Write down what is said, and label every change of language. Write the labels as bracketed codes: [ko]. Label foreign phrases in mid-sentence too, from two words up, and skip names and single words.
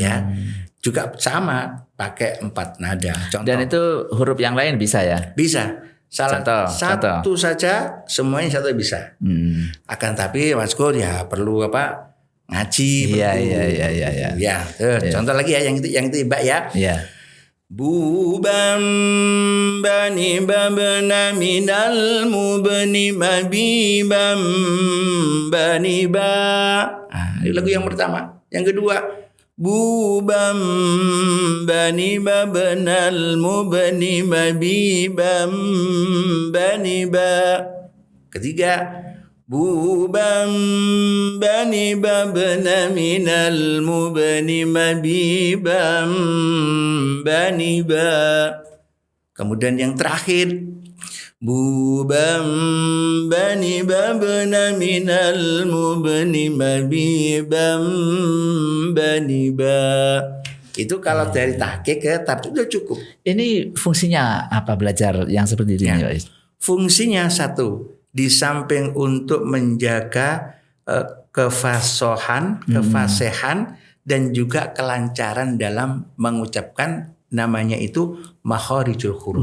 [id] Ya, juga sama pakai 4 nada. Contoh. Dan itu huruf yang lain bisa ya? Bisa. Satu saja semuanya satu bisa. Akan tapi Mas Gur ya perlu ngaji. Iya. Ya, contoh lagi ya yang itu Mbak ya. Iya. Bubam bani babna minal mubni mabibam bani ba. Ini lagu yang pertama. Yang kedua, bubam bani babnal mubni mabibam bani ba. Ketiga, bubam bani babna minal mubni mabibam bani ba. Kemudian yang terakhir, bubam bani babna minal mubni mabibam bani ba. Itu kalau dari tahqiq ke tartib itu cukup. Ini fungsinya apa belajar yang seperti ini? Ya. Fungsinya satu, di samping untuk menjaga kefasohan, kefasihan dan juga kelancaran dalam mengucapkan, namanya itu [ar] makharijul huruf.